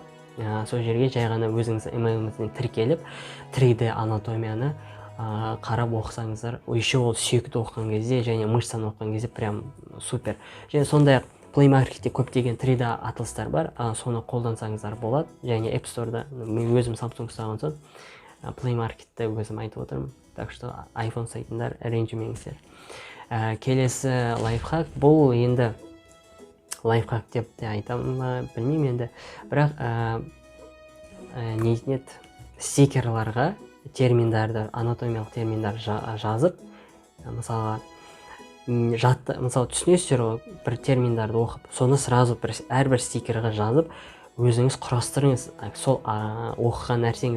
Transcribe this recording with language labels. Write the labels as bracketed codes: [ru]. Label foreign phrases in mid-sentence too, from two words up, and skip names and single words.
[kk] Сол жерге жай ғана өзіңіз имейліңізден тіркеліп 3D анатомияны қарап оқысаңыздар, еще ол сүйекті оқыған кезде және мышцаны оқыған кезде [ru] прям супер. [kk] Және сондай-ақ Play Marketте көптеген 3D атластар бар, соны қолдансаңыздар болады. Және App Store'да, мен өзім Samsung ұстаған соң Play Marketте өзім айтып отырмын. [ru] Так что [kk] iPhone сайтындар ренжімеңіздер. Келесі лайфхак, бұл енді лайфхак деп те айтамын, білмеймін енді. Бірақ стикерларға терминдарды, анатомиялық терминдарды жазып, мысалы түсінесіздер ғой, бір терминдарды оқып, соны сразу әрбір стикерға жазып, өзіңіз құрастырыңыз сол оқыған нәрсеңіз.